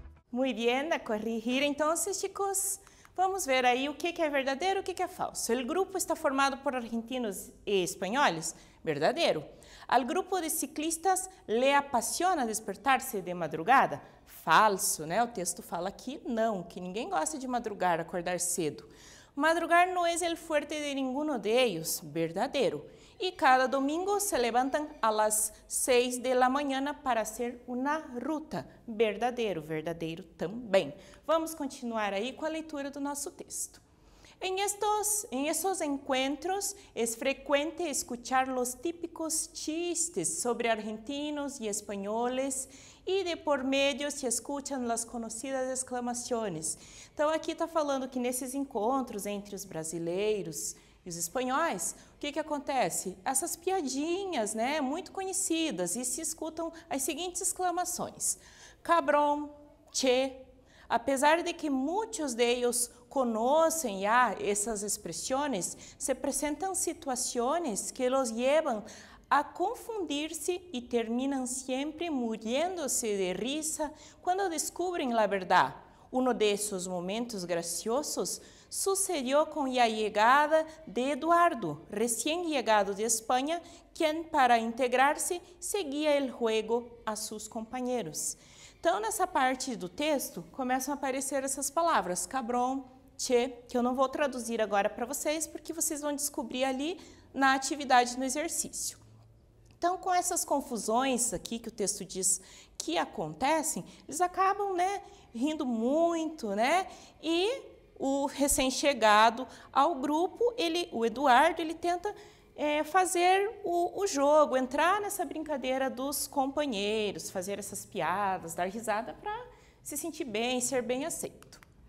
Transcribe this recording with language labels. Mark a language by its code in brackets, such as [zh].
[es] Muy bien, a corrigir. Entonces, chicos, [pt] vamos ver aí o que é verdadeiro e o que é falso. O grupo está formado por argentinos e espanhóis? Verdadeiro. [es] Al grupo de ciclistas le apasiona despertar-se de madrugada? [pt] Falso, né? O texto fala aqui não, que ninguém gosta de madrugar, acordar cedo. [es] Madrugar no es el fuerte de ninguno de ellos. [pt] Verdadeiro. [es] Y cada domingo se levantan a las 6 de la mañana para hacer una ruta. [pt] Verdadeiro, verdadeiro também. Vamos continuar aí com a leitura do nosso texto. [es] En estos encuentros es frecuente escuchar los típicos chistes sobre argentinos y españoles e de por medio [pt] se escutam as conhecidas exclamações. Então aqui está falando que nesses encontros entre os brasileiros e os espanhóis, o que acontece? Essas piadinhas, né, muito conhecidas, e se escutam as seguintes exclamações: cabrón, che. Apesar de que muitos deles conhecem já essas expressões, se apresentam situações que [es] los llevan a confundir-se [pt] e terminam sempre [es] muriendo-se de risa [pt] quando descobrem a verdade. [es] Uno de esos momentos graciosos sucedió con la llegada de Eduardo, recién llegado de España, quien para integrarse seguía el juego a sus compañeros. [pt] Então, nessa parte do texto, começam a aparecer essas palavras, cabrón, che, que eu não vou traduzir agora para vocês, porque vocês vão descobrir ali na atividade no exercício. Então, com essas confusões aqui que o texto diz que acontecem, eles acabam, né, rindo muito, né, e o recém-chegado ao grupo, o Eduardo, ele tenta fazer o jogo, entrar nessa brincadeira dos companheiros, fazer essas piadas, dar risada para se sentir bem, ser bem aceito.